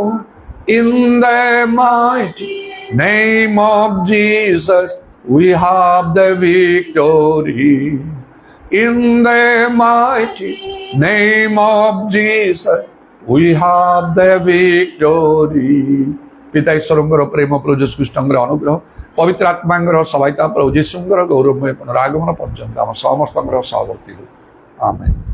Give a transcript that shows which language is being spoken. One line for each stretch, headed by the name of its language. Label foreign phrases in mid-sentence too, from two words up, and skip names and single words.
English: In the mighty name of Jesus, we have the victory. In the mighty name of Jesus, we have the victory.
Odia: ପିତା ଈଶ୍ୱରଙ୍କର ପ୍ରେମ ପ୍ରଭୁ ଯୀଶୁ ଖ୍ରୀଷ୍ଟଙ୍କର ଅନୁଗ୍ରହ ପବିତ୍ର ଆତ୍ମାଙ୍କର ସହାୟତା ପ୍ରଭୁ ଯୀଶୁଙ୍କର ଗୌରବମୟ ପୁନରାଗମନ ପର୍ଯ୍ୟନ୍ତ ଆମ ସମସ୍ତଙ୍କର ସହବର୍ତ୍ତୀ ହେଉ। ଆମେନ୍।